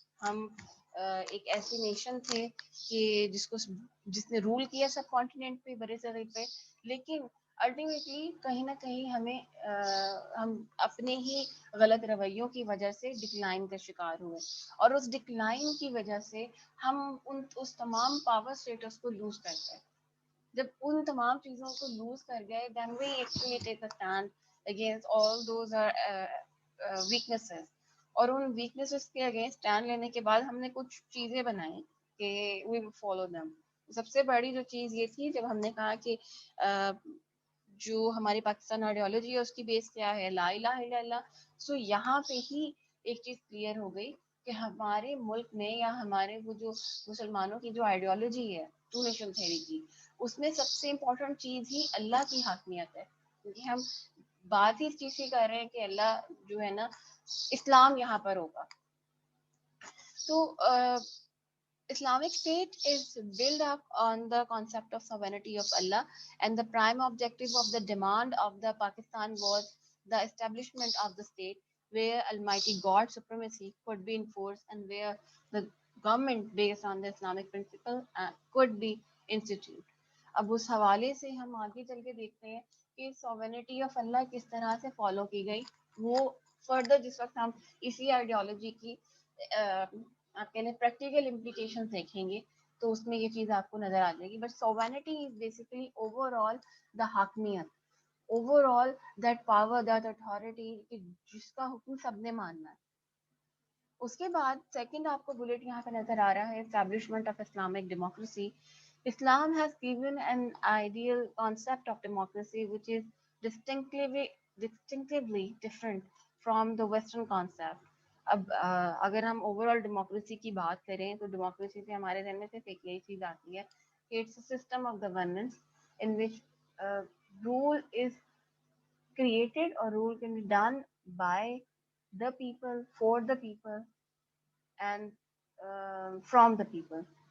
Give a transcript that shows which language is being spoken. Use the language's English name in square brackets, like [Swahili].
[Urdu] ہم ایک ایسی نیشن تھے کہ جس نے رول کیا سب کانٹیننٹ پہ, برے صغیر پہ, لیکن الٹیمیٹلی کہیں نہ کہیں ہم اپنے ہی غلط رویوں کی وجہ سے ڈکلائن کا شکار ہوئے, اور اس ڈکلائن کی وجہ سے ہم اس تمام پاور اسٹیٹس کو لوز کر گئے. جب ان تمام چیزوں کو لوز کر گئے [English] then we actually take a stand against all those weaknesses. [Urdu] اور ان ویکنیسز کے اگینسٹ اسٹینڈ لینے کے بعد ہم نے کچھ چیزیں بنائی کہ [English] we will follow them. [Urdu] سب سے بڑی جو چیز یہ تھی جب ہم نے کہا کہ جو ہماری پاکستان آئیڈیالوجی ہے اس کی بیس کیا ہے, لا الہ الا اللہ. سو یہاں پہ ہی ایک چیز کلیئر ہو گئی کہ ہمارے ملک میں یا ہمارے وہ جو مسلمانوں کی جو آئیڈیالوجی ہے ٹو نیشن تھیوری کی, اس میں سب سے امپورٹنٹ چیز ہی اللہ کی حاکمیت ہے. کیونکہ ہم بات ہی اس چیز کی کر رہے ہیں کہ اللہ جو ہے نا اسلام یہاں پر ہوگا. [English] تو Islamic State is built up on the concept of sovereignty of Allah, and the prime objective of the demand of the Pakistan was the establishment of the state where Almighty God's supremacy could be enforced and where the government based on the Islamic principle could be instituted. [Urdu] اب اس حوالے سے ہم آگے چل کے دیکھتے ہیں کہ [English] sovereignty of Allah [Urdu] کس طرح سے فالو کی گئی. وہ فردر جس وقت ہم اسی آئیڈیالوجی کی آپ کہنے پریکٹیکل امپلیکیشن دیکھیں گے تو اس میں یہ چیز آپ کو نظر آ جائے گی. [English] but sovereignty is basically over all [Urdu] دا حاکمیت, [English] over all that power, that authority [Urdu] جس کا حکم سب نے ماننا ہے. اس کے بعد سیکنڈ آپ کو بلیٹ یہاں پہ نظر آ رہا ہے establishment of Islamic democracy. [English] Islam has given an ideal concept of democracy which is distinctively different from the Western concept. [Urdu] اب اگر ہم اوور آل ڈیموکریسی کی بات کریں تو ڈیموکریسی سے ہمارے ذہن میں صرف ایک یہی چیز آتی ہے کہ [English] It's a system of governance in which rule is created اور rule can be done by the people, for the people and from the people.